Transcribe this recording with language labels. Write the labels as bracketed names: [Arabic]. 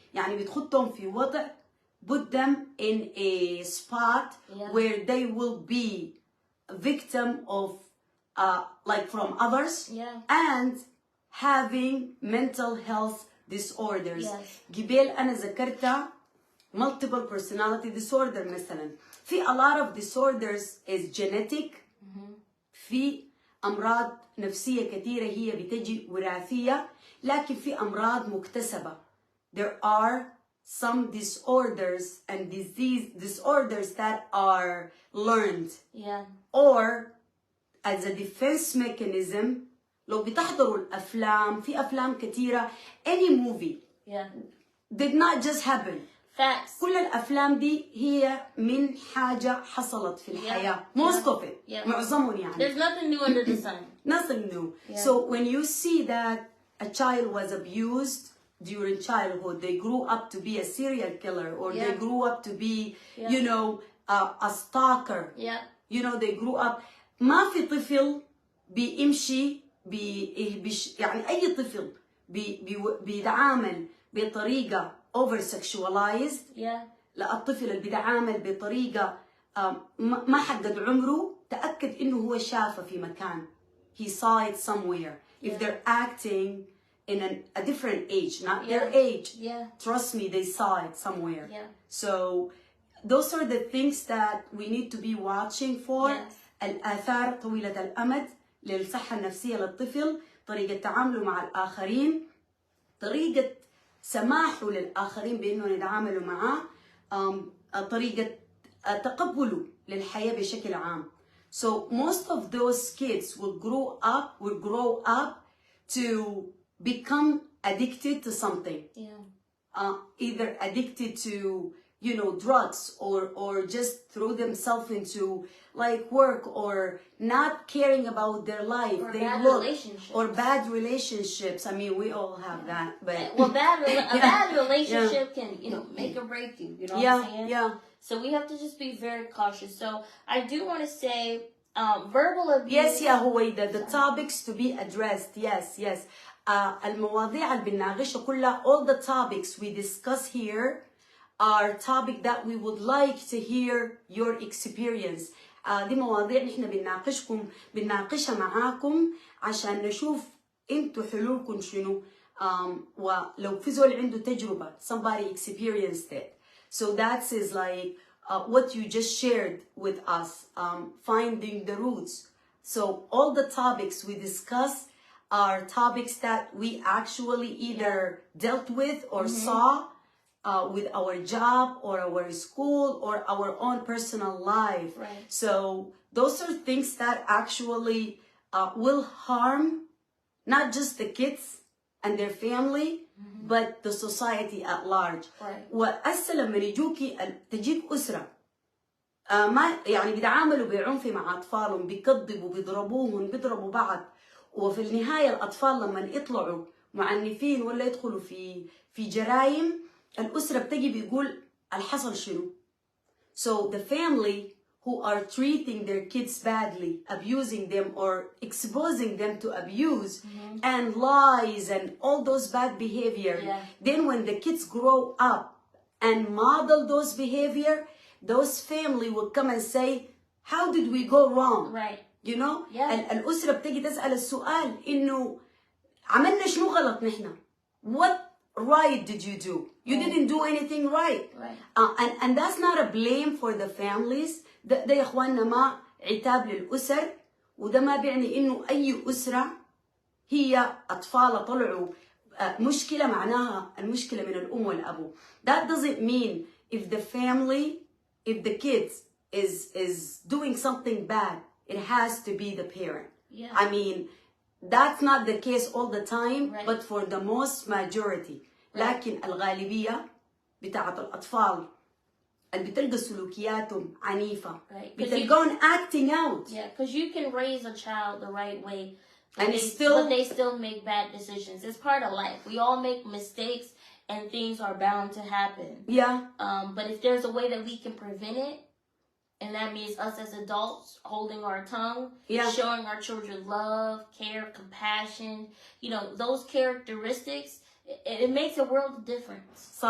[Arabic] يعني بتخطهم في وضع [English] put them in a spot where they will be a victim of like from others and having mental health disorders. [Arabic] قبل أنا ذكرتها multiple personality disorder مثلا. [English] في a lot of disorders is genetic. [Arabic] في أمراض نفسية كثيرة هي بتجي وراثية، لكن في أمراض مكتسبة. [English] There are some disorders and disorders that are learned or as a defense mechanism. [Arabic] لو بتحضروا الأفلام في أفلام كثيرة [English] any movie did not just happen. Facts. [Arabic] كل الأفلام دي هي من حاجة حصلت في الحياة. [English] Most of it. [Arabic] معظمهم يعني. [English] There's nothing new under the sun. Nothing new. So when you see that a child was abused during childhood, they grew up to be a serial killer or they grew up to be, you know, a stalker. You know, they grew up. [Arabic] ما في طفل بيمشي يعني أي طفل بيتعامل بطريقة over sexualized. لا الطفل اللي بيتعامل بطريقة ما حقد عمره تأكد إنه هو شافه في مكان. [English] He saw it somewhere. If they're acting in a different age, not their age, trust me, they saw it somewhere. So those are the things that we need to be watching for. [Arabic] الآثار طويلة الأمد للصحة النفسية للطفل، طريقة تعامله مع الآخرين، طريقة سماحه للآخرين بأنه يتعاملوا معه، طريقة تقبله للحياة بشكل عام. [English] So most of those kids will grow up to become addicted to something. Either addicted to, you know, drugs or just throw themselves into like work or not caring about their life. Or relationships. Or bad relationships. I mean, we all have that. But well, a bad relationship can, you know, make or break you. You know what I'm saying? So we have to just be very cautious. So I do want to say verbal abuse. Yes, هويدا, the topics to be addressed. Yes. [Arabic] المواضيع اللي بنناقشها كلها, [English] all the topics we discuss here are topic that we would like to hear your experience. [Arabic] دي مواضيع نحن بنناقشها معاكم عشان نشوف انتوا حلولكم شنو. ولو في زول عنده تجربة, [English] somebody experienced it. So that is like what you just shared with us, finding the roots. So all the topics we discuss are topics that we actually either dealt with or saw with our job or our school or our own personal life. So those are things that actually will harm not just the kids, and their family but the society at large. [Arabic] وهسه لما يجوكي تجيك أسرة ما يعني بيتعاملوا بعنف مع أطفالهم، بيكذبوا، بيضربوهم، بيضربوا بعض، وفي النهاية الأطفال لما يطلعوا معنفين ولا يدخلوا في جرائم، الأسرة بتجي بيقول الحصل شنو. [English] So the family who are treating their kids badly, abusing them or exposing them to abuse and lies and all those bad behavior, then when the kids grow up and model those behavior, those family will come and say, how did we go wrong? Right. You know? [Arabic] الأسرة بتجي تسأل السؤال إنه عملنا شنو غلط نحن؟ [English] What right did you do? You didn't do anything right. And that's not a blame for the families. [Arabic] ده يا اخواننا ما عتاب للأسر، وده ما بيعني إنه أي أسرة هي أطفال طلعوا مشكلة معناها المشكلة من الأم والأبو. [English] That doesn't mean if the family, if the kids is doing something bad, it has to be the parent. I mean, that's not the case all the time, but for the most majority. [Arabic] لكن الغالبية بتاعت الأطفال اللي بتلقى سلوكياتهم عنيفة بتلقون acting out. [English] Yeah, because you can raise a child the right way, but they still make bad decisions. It's part of life. We all make mistakes, and things are bound to happen. But if there's a way that we can prevent it, and that means us as adults holding our tongue, showing our children love, care, compassion, you know, those characteristics, it makes a world of difference.